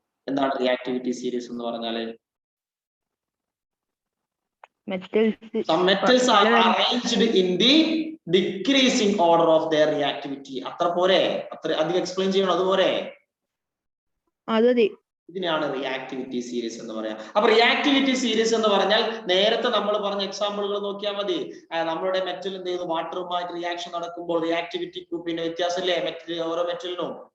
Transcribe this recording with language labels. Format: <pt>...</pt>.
<ml>എന്താണ് reactivity series എന്ന് പറഞ്ഞാല്?</ml> <en>Some metals are arranged in the decreasing order of their reactivity.</en> <ml>അത്ര പോരെ? അത്ര അധികം എക്സ്പ്ലെയിൻ ചെയ്യണം? അതുപോലെ ഇതിനാണ് റിയാക്ടിവിറ്റി സീരീസ് എന്ന് പറയാം. അപ്പൊ റിയാക്ടിവിറ്റി സീരീസ് എന്ന് പറഞ്ഞാൽ നേരത്തെ നമ്മൾ പറഞ്ഞ എക്സാമ്പിളുകൾ നോക്കിയാൽ മതി. നമ്മുടെ മെറ്റൽ എന്ത് ചെയ്യുന്നു? വാട്ടറുമായിട്ട് റിയാക്ഷൻ നടക്കുമ്പോൾ റിയാക്ടിവിറ്റി ഗ്രൂപ്പിന്റെ വ്യത്യാസമില്ലേ ഓരോ മെറ്റലിനും?</ml>